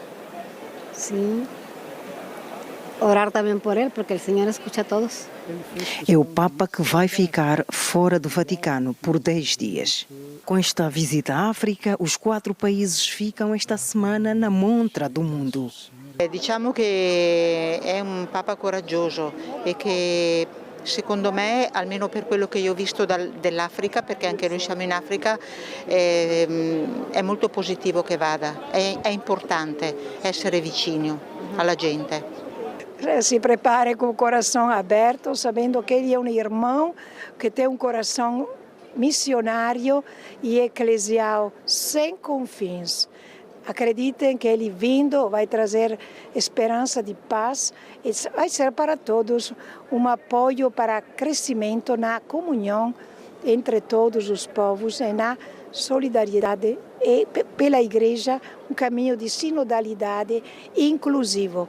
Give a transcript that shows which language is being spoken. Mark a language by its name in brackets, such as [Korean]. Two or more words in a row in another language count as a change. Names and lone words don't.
[Portuguese] Sim. Orar também por ele, porque o Senhor escuta a todos. É o Papa que vai ficar fora do Vaticano por 10 dias. Com esta visita à África, os 4 países ficam esta semana na montra do mundo. [Italian] Diciamo che è un Papa coraggioso e che secondo me, almeno per quello che io ho visto dell'Africa, perché anche noi siamo in Africa, è molto positivo che vada. È importante essere vicino alla gente. [Portuguese] Se prepare com o coração aberto, sabendo que ele é um irmão que tem um coração missionário e eclesial sem confins. Acreditem que ele vindo vai trazer esperança de paz e vai ser para todos um apoio para crescimento na comunhão entre todos os povos e na solidariedade e pela Igreja um caminho de sinodalidade inclusivo.